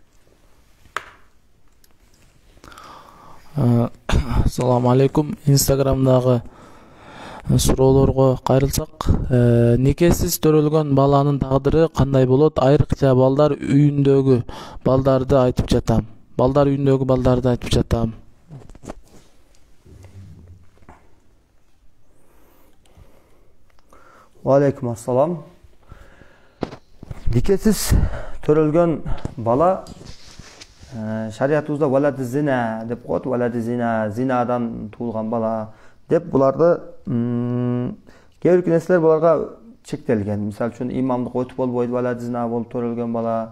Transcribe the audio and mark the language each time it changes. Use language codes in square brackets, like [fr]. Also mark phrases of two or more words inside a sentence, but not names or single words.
[ar] السلام عليكم. [ky] Инстаграмдагы суроолорго кайрылсак, никесиз төрөлгөн баланын тагдыры кандай болот? Айрыкча балдар үйүндөгү балдарды айтып жатам. [ar] وعليكم السلام. [ky] Никесиз төрөлгөн бала шариятыбызда [ar] ولد الزنا [ky] деп коет, [ar] ولد الزنا, [ky] зинадан туулган бала деп буларды кээ бир нерселер буларга чектелген. Мисалы үчүн имамдык өтүп болбойт, [ar] ولد الزنا [ky] болуп төрөлгөн бала.